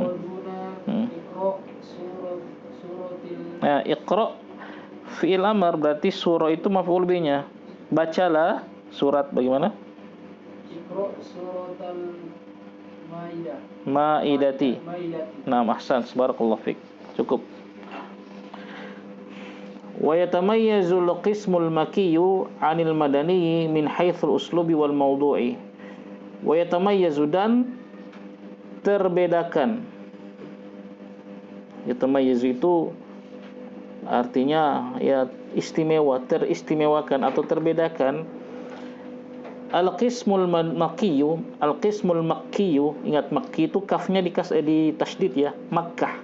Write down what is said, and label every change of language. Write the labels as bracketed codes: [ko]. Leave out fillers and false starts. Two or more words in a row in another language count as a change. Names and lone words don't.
[ar] اقرأ سورة [id] Nah, iqra [ar] فعل أمر [id] berarti surah itu maf'ul bihnya. Bacalah surat bagaimana? [ar] اقرأ سورة المائدة. Maidati. Maidati. Nah, أحسن بارك الله فيك. [id] Cukup. [ar] ويتميز القسم المكي عن المدني من حيث الأسلوب والموضوع. ويتميز [id] dan terbedakan. Yatamayyazu itu artinya ya istimewa, teristimewakan atau terbedakan. [ar] القسم المكي القسم المكي, [id] ingat makki itu kafnya di tasydid ya, Makkah.